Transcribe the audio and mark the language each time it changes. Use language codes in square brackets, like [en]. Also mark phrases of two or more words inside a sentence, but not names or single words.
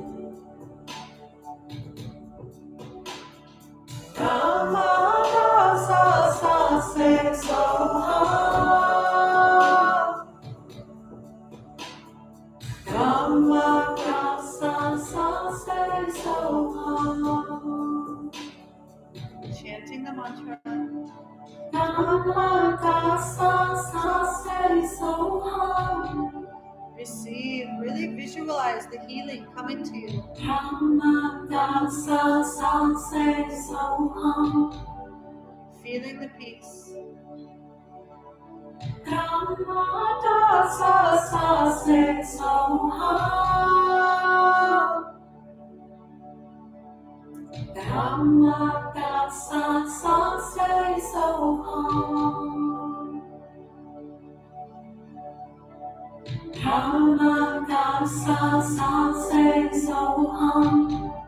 [sa] Rama da sa se so ha. Rama da sa se so ha. [en] Chanting the mantra. [sa] Rama da sa se so ha. [en] Receive, really visualize the healing coming to you. [sa] Rama da sa se so ha. [en] Feeling the peace. [sa] Rama da sa se so ha. Rama da sa se so ha. Rama da sa se so ha.